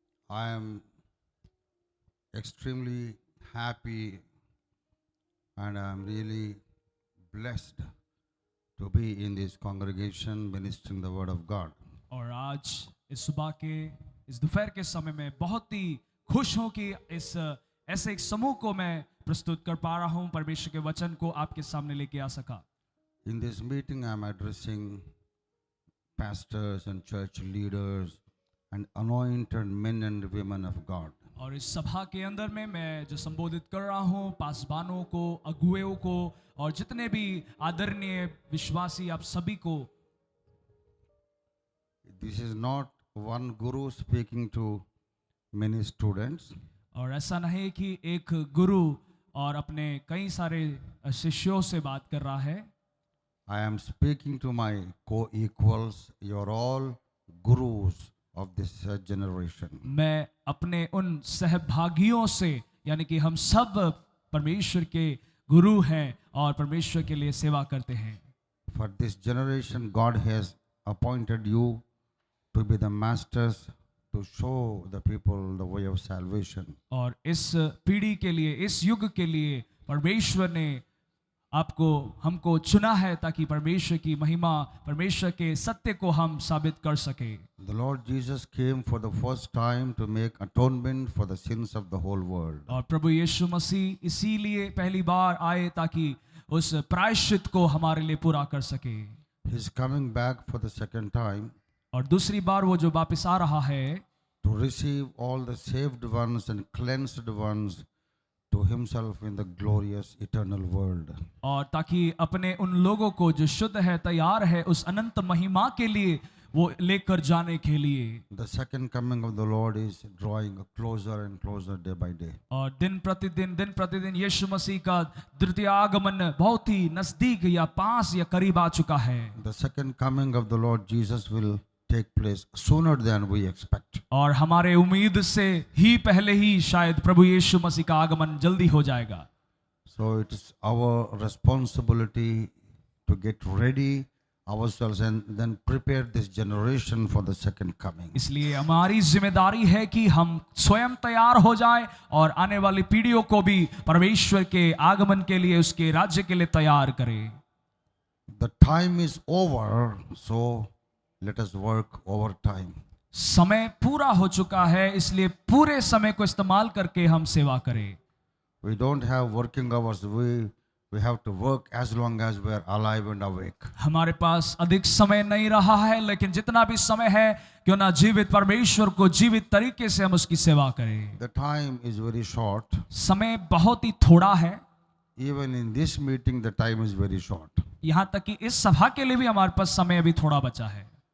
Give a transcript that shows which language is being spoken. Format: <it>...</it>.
<en>I am extremely happy and I am really blessed to be in this congregation ministering the word of God.</en> <hi>और आज इस सुबह के इस दोपहर के समय में बहुत ही खुश हूं कि इस ऐसे एक समूह को मैं प्रस्तुत कर पा रहा हूं, परमेश्वर के वचन को आपके सामने लेके आ सका।</hi> <en>In this meeting I am addressing pastors and church leaders and anointed men and women of God.</en> <hi>और इस सभा के अंदर में मैं जो संबोधित कर रहा हूँ पासवानों को, अगुवेओं को और जितने भी आदरणीय विश्वासी आप सभी को।</hi> <en>This is not one guru speaking to many students.</en> <hi>और ऐसा नहीं कि एक गुरु और अपने कई सारे शिष्यों से बात कर रहा है।</hi> <en>I am speaking to my co-equals. You are all gurus of this generation.</en> <hi>मैं अपने उन सहभागियों से, यानी कि हम सब परमेश्वर के गुरु हैं और परमेश्वर के लिए सेवा करते हैं।</hi> <en>For this generation, God has appointed you to be the masters to show the people the way of salvation.</en> <hi>और इस पीढ़ी के लिए, इस युग के लिए परमेश्वर ने आपको, हमको चुना है ताकि परमेश्वर की महिमा, परमेश्वर के सत्य को हम साबित कर सके।</hi> <en>The Lord Jesus came for the first time to make atonement for the sins of the whole world.</en> <hi>और प्रभु यीशु मसीह इसीलिए पहली बार आए ताकि उस प्रायश्चित को हमारे लिए पूरा कर सके।</hi> <en>He is coming back for the second time</en> <hi>और दूसरी बार वो जो वापस आ रहा है</hi> <en>to receive all the saved ones and cleansed ones to himself in the glorious eternal world.</en> <hi>और ताकि अपने उन लोगों को जो शुद्ध है, तैयार है उस अनंत महिमा के लिए वो लेकर जाने के लिए।</hi> <en>The second coming of the Lord is drawing closer and closer day by day.</en> <hi>और दिन प्रतिदिन यीशु मसीह का द्वितीय आगमन बहुत ही नजदीक या पास या करीब आ चुका है।</hi> <en>The second coming of the Lord Jesus will take place sooner than we expect.</en> <hi>और हमारे उम्मीद से ही पहले ही शायद प्रभु यीशु मसीह का आगमन जल्दी हो जाएगा।</hi> <en>So it is our responsibility to get ready ourselves and then prepare this generation for the second coming.</en> <hi>इसलिए हमारी जिम्मेदारी है कि हम स्वयं तैयार हो जाएं और आने वाली पीढ़ियों को भी परमेश्वर के आगमन के लिए, उसके राज्य के लिए तैयार करें।</hi> <en>The time is over, so let us work overtime.</en> <hi>समय पूरा हो चुका है, इसलिए पूरे समय को इस्तेमाल करके हम सेवा करें।</hi> <en>We don't have working hours. We have to work as long as we are alive and awake.</en> <hi>हमारे पास अधिक समय नहीं रहा है, लेकिन जितना भी समय है क्यों ना जीवित परमेश्वर को जीवित तरीके से हम उसकी सेवा करें।</hi> <en>The time is very short.</en> <hi>समय बहुत ही थोड़ा है।</hi> <en>Even in this meeting, the time is very short.</en> <hi>यहाँ तक कि इस सभा के लिए भी हमारे पास समय अभी थोड़ा बचा है।</hi>